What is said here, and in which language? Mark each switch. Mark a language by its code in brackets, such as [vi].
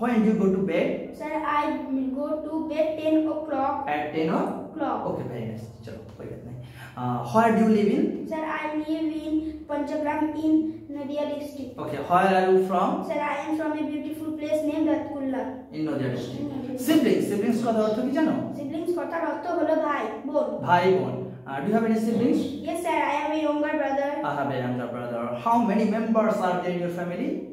[en] When do you go to bed? Sir, I go to bed 10 o'clock. At 10 o'clock. Okay, very nice. [hi] Chalo, koi baat nahi. [en] Where do you live in? Sir, I live in Panchagram in Nadia district. Okay, where are you from? Sir, I am from a beautiful place named Ratkulla. In Nadia district. [bn] Siblings কথা অর্থ কি জানো? Siblings কথার অর্থ হলো ভাই বোন। ভাই বোন। [en] Do you have any siblings? Yes, sir, I have a younger brother. I have a younger brother. How many members are there in your family?